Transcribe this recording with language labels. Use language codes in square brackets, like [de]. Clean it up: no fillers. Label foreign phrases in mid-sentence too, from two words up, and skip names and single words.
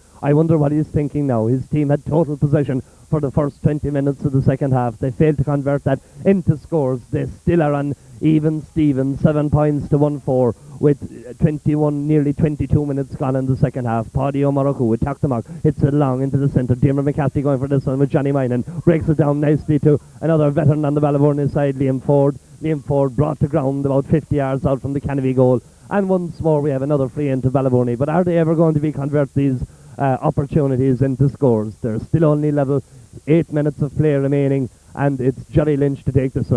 [en] I wonder what he's thinking now. His team had total possession for the first 20 minutes of the second half. They failed to convert that into scores. They still are on even Steven, 7 points to 1-4 with 21, nearly 22 minutes gone in the second half. Paddy O'Moroku with Taktamak hits it long into the centre. Diarmuid McCarthy going for this one with Johnny Minan. Breaks it down nicely to another veteran on the Ballyvourney side, Liam Ford. Liam Ford brought to ground about 50 yards out from the Canovee goal. And once more we have another free into Ballyvourney. But are they ever going to be convert these opportunities into scores? They're still only level. 8 minutes of play remaining, and it's Jerry Lynch to take this one.